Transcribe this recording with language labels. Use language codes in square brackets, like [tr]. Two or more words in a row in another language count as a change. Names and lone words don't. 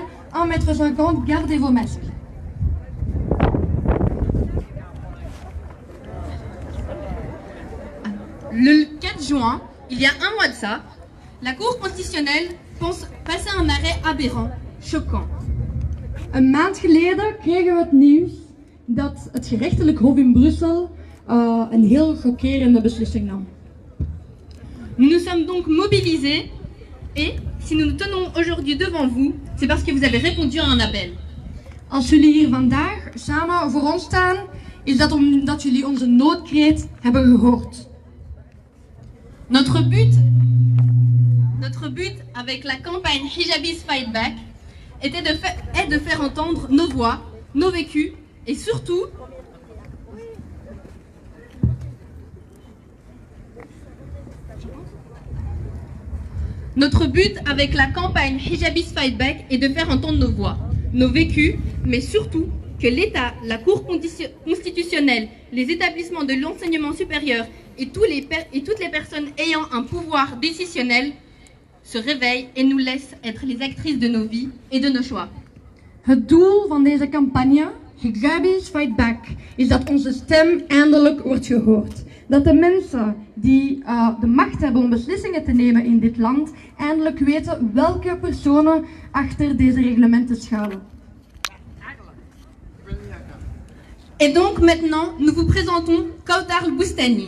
[fr] 1,50 m, gardez vos masques. Le 4 juin, il y a un mois de ça, la Cour constitutionnelle pense passer un arrêt aberrant, choquant. [nl] Een maand geleden kregen we het nieuws dat het gerechtelijk hof in Brussel een heel chockerende beslissing nam. [fr] Nous nous sommes donc mobilisés et si nous nous tenons aujourd'hui devant vous, c'est parce que vous avez répondu à un appel. [nl] Als jullie hier vandaag samen voor ons staan, is dat omdat jullie onze noodkreet hebben gehoord. [fr] Notre but avec la campagne Hijabis Fight Back est de faire entendre nos voix, nos vécus et surtout notre but avec la campagne Hijabis Fight Back est de faire entendre nos voix, nos vécus, mais surtout que l'État, la Cour constitutionnelle, les établissements de l'enseignement supérieur et toutes les personnes ayant un pouvoir décisionnel se réveillent et nous laissent être les actrices de nos vies et de nos choix. [nl] Het doel van deze campagne, Hijabis Fight Back, is dat onze stem eindelijk wordt gehoord. Dat de mensen die de macht hebben om beslissingen te nemen in dit land, eindelijk weten welke personen achter deze reglementen schuilen. [fr] Et donc maintenant, nous vous présentons Kautar Boustani.